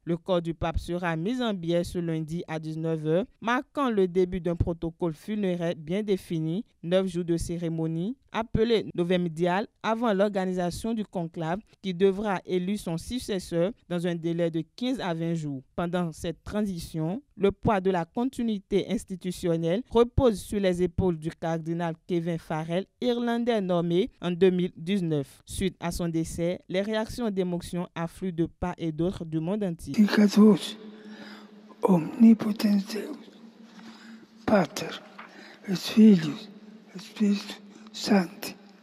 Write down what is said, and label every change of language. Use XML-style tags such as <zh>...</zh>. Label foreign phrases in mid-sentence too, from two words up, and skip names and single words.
<fr>Le corps du pape sera mis en biais ce lundi à 19h, marquant le début d'un protocole funéraire bien défini, 9 jours de cérémonie, appelé Novemdial, avant l'organisation du conclave qui devra élire son successeur dans un délai de 15 à 20 jours. Pendant cette transition, le poids de la continuité institutionnelle repose sur les épaules du cardinal Kevin Farrell, irlandais nommé en 2019. Suite à son décès, les réactions d'émotion affluent de part et d'autre du monde entier.</fr> <la>Dictatus omnipotens Deus, Pater, et Filius, et Spiritus Sancti,</la>